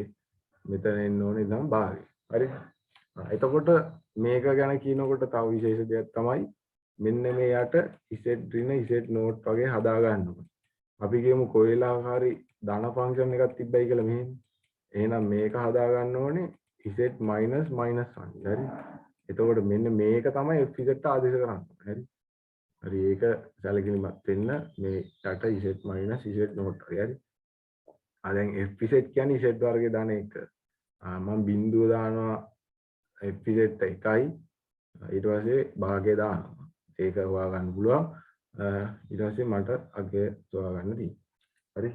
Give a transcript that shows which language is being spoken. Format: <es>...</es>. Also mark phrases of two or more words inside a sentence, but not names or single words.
<si>මෙතන එන්න ඕනේ නම් භාගය. හරි? එතකොට මේක ගැන කියනකොට තව විශේෂ දෙයක් තමයි මෙන්න මේ යට z ඍණ z නෝට් වගේ හදා ගන්න ඕනේ. අපි කියමු කොයිලාකාරී ධන ෆන්ක්ෂන් එකක් තිබ්බයි කියලා මෙහෙම. එහෙනම් මේක හදා ගන්න ඕනේ z</si> <en>minus minus</en> <si>1. හරි? එතකොට මෙන්න මේක තමයි fz ආදේශ කරන්නේ. හරි? හරි ඒක සැලකිලිමත් වෙන්න මේ යට z minus z නෝට් වගේ. හරි? දැන් fz කියන්නේ z වර්ගය දාන එක. මම බිඳුව දානවා fz 1යි. ඊට පස්සේ භාගය දානවා. ඒක හොයා ගන්න පුළුවන්. ඊට පස්සේ මට අගය හොයා ගන්න තියෙනවා. හරි?</si>